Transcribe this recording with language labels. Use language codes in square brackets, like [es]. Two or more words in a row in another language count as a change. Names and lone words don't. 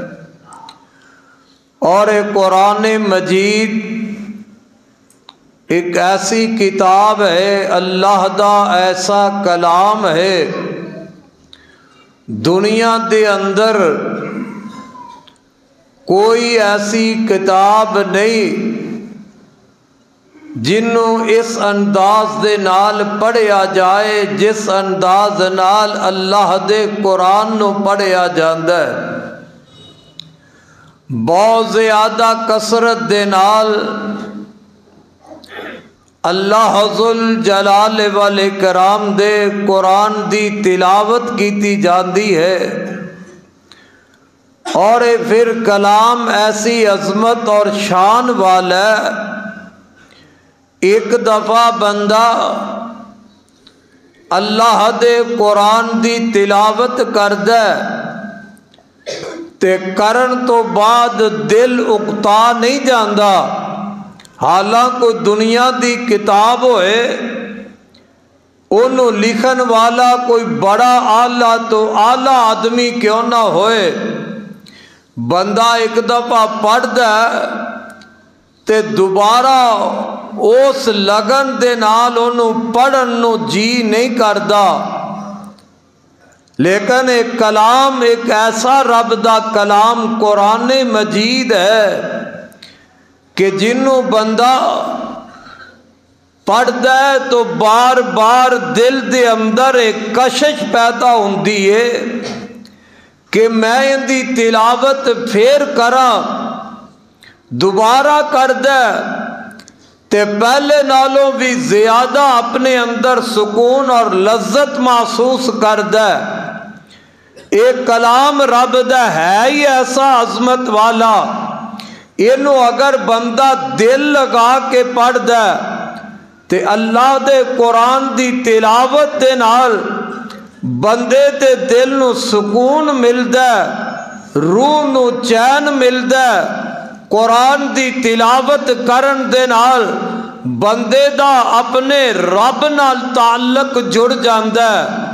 [ur] اور یہ قرآن مجید ایک ایسی کتاب ہے، [pa] اللہ دا ایسا کلام ہے، دنیا دے اندر کوئی ایسی کتاب نہیں جنوں اس انداز دے نال پڑھیا جائے جس انداز نال اللہ دے قرآن نو پڑھیا جاندا ہے۔ بہت زیادہ کثرت دے نال اللہ ذوالجلال والاکرام دے قرآن دی تلاوت کیتی جاندی ہے، اور پھر کلام ایسی عظمت اور شان والا ہے، ایک دفعہ بندہ اللہ دے قرآن دی تلاوت کردہ تے کرن تو بعد دل اکتا نہیں جاندا، حالانکہ دنیا دی کتاب ہوئے انہوں لکھن والا کوئی بڑا آلہ تو آلہ آدمی کیوں نہ ہوئے، بندہ ایک دفعہ پڑھدا تے دوبارہ اس لگن دے نال انہوں پڑھن نو جی نہیں کردا۔ لیکن ایک کلام، ایک ایسا رب دا کلام قرآن مجید ہے کہ جنوں بندہ پڑھدا ہے تو بار بار دل دے اندر ایک کشش پیدا ہوندی ہے کہ میں ان دی تلاوت پھر کراں، دوبارہ کردا تے پہلے نالوں بھی زیادہ اپنے اندر سکون اور لذت محسوس کردا۔ ایک کلام رب دا ہے ہی ایسا عظمت والا، اینو اگر بندہ دل لگا کے پڑھدا تے اللہ دے قرآن دی تلاوت دے نال بندے دے دل نو سکون ملدا، روح نو چین ملدا۔ قرآن دی تلاوت کرن دے نال بندے دا اپنے رب نال تعلق جڑ جاندا ہے۔